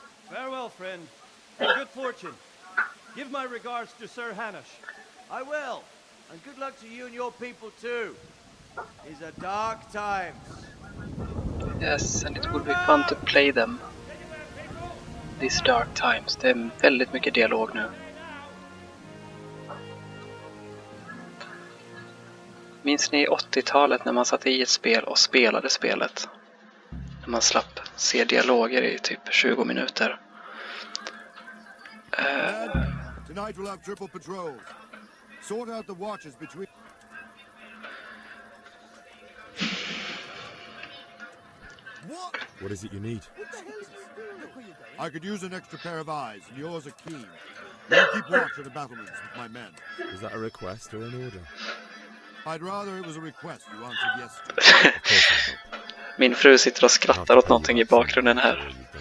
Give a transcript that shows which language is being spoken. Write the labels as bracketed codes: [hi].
[en] Farewell, friend. And good fortune. Give my regards to Sir Hanush. I will. And good luck to you and your people too. These are dark times. Yes, and it would be fun to play them. These dark times. [sv] Det är väldigt mycket dialog nu. Minns ni 80-talet när man satt i ett spel och spelade spelet? När man slapp se dialoger i typ 20 minuter. [en] Tonight we'll have triple patrols. Sort out the watches between... What is it you need? I could use an extra pair of eyes, and yours are keen. You keep watch at the battlements with my men. Is that a request or an order? I'd rather it was a request you answered yes to. [sv] Min fru sitter och skrattar åt någonting i bakgrunden här.